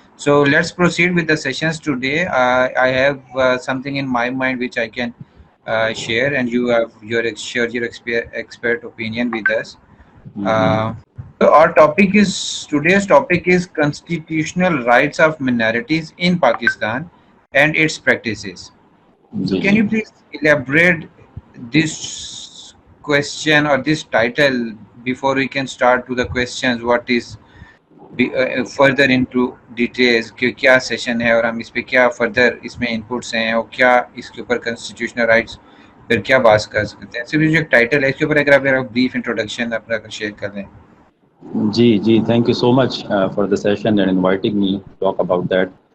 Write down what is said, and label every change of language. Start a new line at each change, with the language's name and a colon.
English: So let's proceed with the sessions today. I have something in my mind which I can share, and you have your expert opinion with us. So our today's topic is constitutional rights of minorities in Pakistan and its practices. So can you please elaborate this question or this title before we can start to the questions? What is further into details
Hindi: कि क्या session है और हम इस पे क्या further इसमें inputs हैं और क्या इसके ऊपर कॉन्स्टिट्यूशनल राइट्स फिर क्या बात कर सकते हैं। सिर्फ जो एक टाइटल है इसके ऊपर अगर आप मेरा ब्रीफ इंट्रोडक्शन अपना शेयर कर लें।
English: जी thank you so much for the session and inviting me to talk about that.